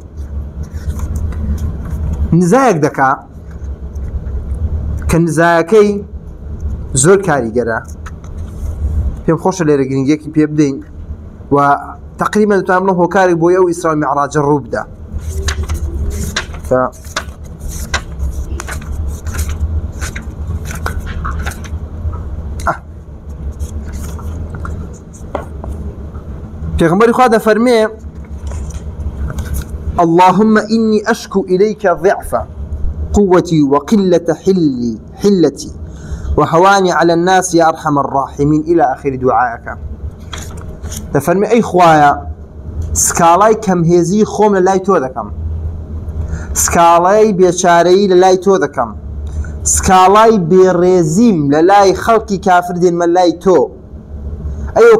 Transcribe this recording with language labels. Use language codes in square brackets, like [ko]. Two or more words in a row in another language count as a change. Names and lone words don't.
[ckb] نزایەک دەکا کە نزایەکەی زۆر کاریگەرە پێم خۆشە لێرە گرنگیەکی پێ بدەین و تقریبا دەتوانم بڵێم هۆکارێک بۆی ئەو ئیسرا و میعراجە ڕوو بدە پێغەمبەری خوا دەفەرمێ [ar] اللهم إني أشكو إليك ضعف قوتي وقلة حلتي وهواني على الناس يا أرحم الراحمين إلى آخر دعائك [ckb] دەفەرمێ ئەی خوایە سکاڵای کەمهێزی خۆم لە لای تۆ دەکەم سکاڵای بێچارەیی لە لای تۆ دەکەم سکاڵای بێڕێزیم لە لای خەڵکی کافر دێنمە لای تۆ ئەیەوە